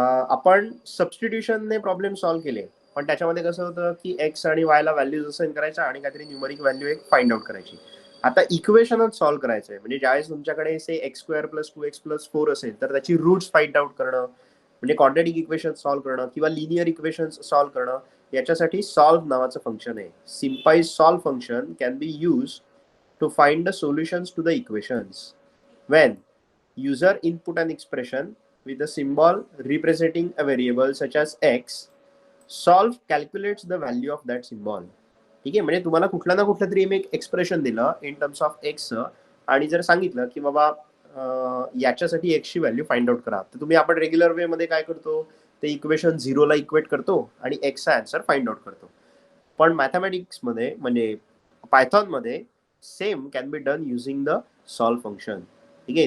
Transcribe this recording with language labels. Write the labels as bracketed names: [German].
[Marathi] आपण सबस्टिट्यूशनने problem solve केले पण त्याच्यामध्ये कसं होतं की एक्स आणि वायला व्हॅल्यूज असाइन करायच्या आणि काहीतरी न्यूमरिक व्हॅल्यू एक फाइंड आउट करायची. आता इक्वेशनच सॉल्व्ह करायचं आहे म्हणजे ज्यावेळेस तुमच्याकडे से x square plus 2x plus 4 असेल तर त्याची रूट्स फाइंड आउट करणं म्हणजे क्वाड्रॅटिक इक्वेशन सॉल्व्ह करणं किंवा लिनियर इक्वेशन्स सॉल्व्ह करणं, याच्यासाठी सॉल्व्ह नावाचं फंक्शन आहे. [English] SymPy solve function can be use to find the solutions to the equations when user input an expression with a symbol representing a variable such as x, solve calculates the value of that symbol. [Marathi] ठीक आहे. म्हणजे तुम्हाला कुठला ना कुठलं तरी एक expression दिलं [English] in terms of x [Marathi] आणि जर सांगितलं की बाबा याच्यासाठी एक्सची व्हॅल्यू फाइंड आउट करा, तर तुम्ही आपण रेग्युलर वे मध्ये काय करतो, ते इक्वेशन 0ला इक्वेट करतो आणि एक्सचा आन्सर फाइंड आउट करतो. पण मॅथमॅटिक्स मध्ये म्हणजे पायथॉन मध्ये [English] Same can be done using the solve function. [Marathi] ठीक आहे.